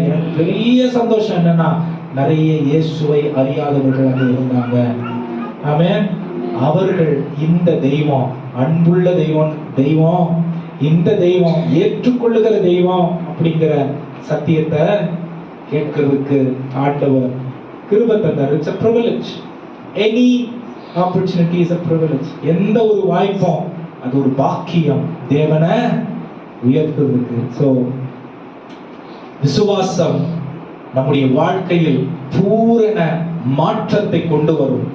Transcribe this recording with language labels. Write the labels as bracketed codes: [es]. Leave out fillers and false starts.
[ta] எனக்கு பெரிய சந்தோஷம் என்னன்னா நிறைய இயேசுவை அறியாதவர்கள் அங்கே இருந்தாங்க. ஆமென். அவர்கள் இந்த தெய்வம் அன்புள்ள தெய்வம், இந்த தெய்வம் ஏற்றுக்கொள்ளுகிற தெய்வம் அப்படிங்கிற சத்தியத்தை கேட்கிறதுக்கு ஆண்டவர் கிருபை தந்தார். [en] It's a privilege. Any opportunity is a privilege. [ta] எந்த ஒரு வாய்ப்பும் அது ஒரு பாக்கியம் தேவனை உயர்த்துவதற்கு. சோ விசுவாசம் நம்முடைய வாழ்க்கையில் பூரண மாற்றத்தை கொண்டு வரும்.